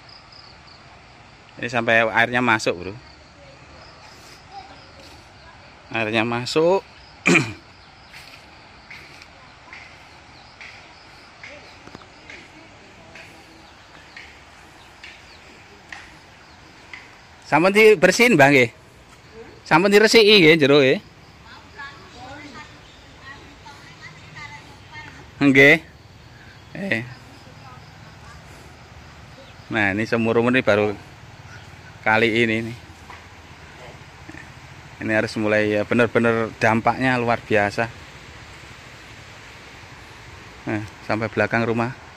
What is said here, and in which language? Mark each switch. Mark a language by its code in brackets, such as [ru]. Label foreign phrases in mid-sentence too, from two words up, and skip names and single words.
[id] Ini sampai airnya masuk, bro. Airnya masuk. Sampun dibersihin, Bang nggih. [ban] Sampun diresiki nggih jero nggih. Nggih. [id] Nah, ini seumur-umur ini baru kali ini nih. Ini harus mulai ya, benar-benar dampaknya luar biasa. Nah, sampai belakang rumah.